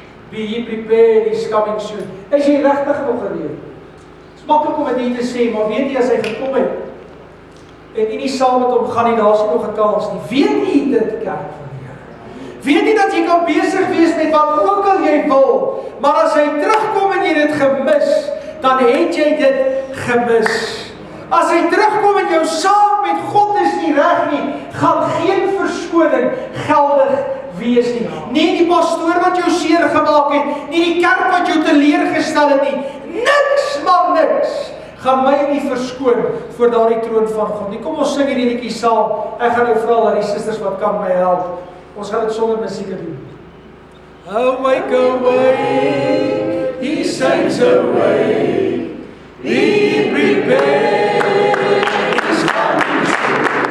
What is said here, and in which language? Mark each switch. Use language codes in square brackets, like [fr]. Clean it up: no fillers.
[en] Be ye prepared, he's coming soon. [af] Is jy regtig nog gereed? Maklik om dit hier te sê, maar weet jy as hy gekom het en jy nie saam met hom gaan nie, daar is nie nog 'n kans nie. Weet jy dit, kerk van die Here? Weet jy dat jy kan besig wees met wat ook al jy wil, maar as hy terugkom en jy dit gemis, dan het jy dit gemis. As hy terugkom en jou saak met God is nie reg nie, gaan geen verskoning geldig wees nie. Nie die pastoor wat jou seer gemaak het, nie die kerk wat jou teleurgestel het nie. Niks, maar niks gaan my nie verskoon voor daardie troon van God nie. Kom ons sing hierdie liedjie saam. Ek gaan nou vra dat die susters wat kan my help. Ons gaan dit sonder musiek doen. [en] Awake, awake, he saints awake, be prepared, he's coming soon.